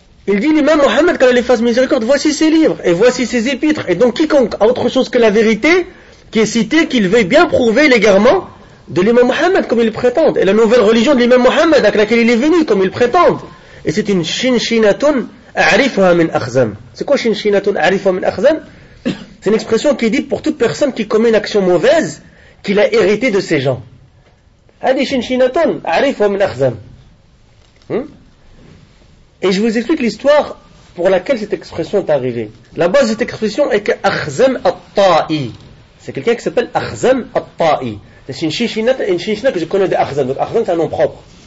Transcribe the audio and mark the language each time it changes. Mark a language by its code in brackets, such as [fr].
[fr] il dit l'imam Mohammed quand il fasse miséricorde voici ses livres et voici ses épîtres et donc quiconque a autre chose que la vérité qui est citée qu'il veuille bien prouver l'égarement de l'imam Mohammed comme il prétend et la nouvelle religion de l'imam Mohammed avec laquelle il est venu comme il prétend et c'est une [ar] chinchinatun أعرفها من أخزم. [fr] C'est quoi [ar] شنشينة أعرفها من أخزم? [fr] C'est une expression qui dit pour toute personne qui commet une action mauvaise qu'il a hérité de ces gens. [ar] هذه شنشينة أعرفها من أخزم. [fr] Et je vous explique l'histoire pour laquelle cette expression est arrivée. La base de cette expression est que أخزم الطائي. C'est quelqu'un qui s'appelle أخزم الطائي. C'est une شنشينة que je connais de أخزم. Donc أخزم c'est un nom propre.